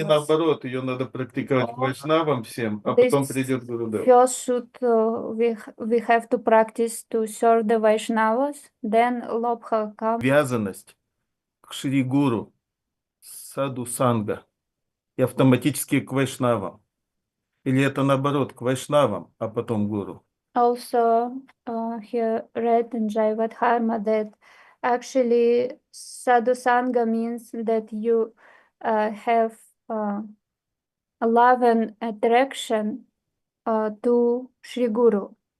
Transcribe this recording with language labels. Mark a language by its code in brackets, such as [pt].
[ru] И наоборот, ее надо практиковать к вайшнавам всем, а потом придет Гурудев. [en] First should we have to practice to serve the Vaishnavas, then Lobha comes. [ru] Вязанность к Шри Гуру, Саду Санга и автоматически к вайшнавам. Или это наоборот, к вайшнавам, а потом Гуру. [en] Also, he read in Jaivatharma that actually sadhusanga means that you have a love and attraction to Shri Guru.